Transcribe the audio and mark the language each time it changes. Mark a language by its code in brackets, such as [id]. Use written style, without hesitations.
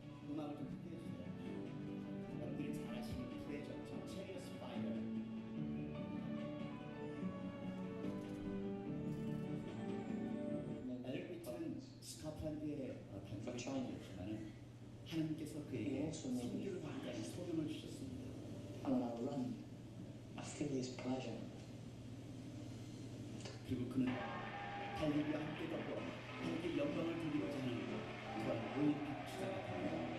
[ko] 음악을 좀 크게 해주세요. 여러분들이 잘 아시는 프레저, 체리어스 파이어. 에릭비트는 스코틀랜드의 단거리 처음이었지만 하나님께서 그에게 선교를 하는 소명을 주셨습니다. [en] And when I run, I feel His pleasure. [ko] 그리고 그는 달리기와 함께 걷고 함께 영광을 돌리고자 하는 그런 올림픽 주자가 됩니다.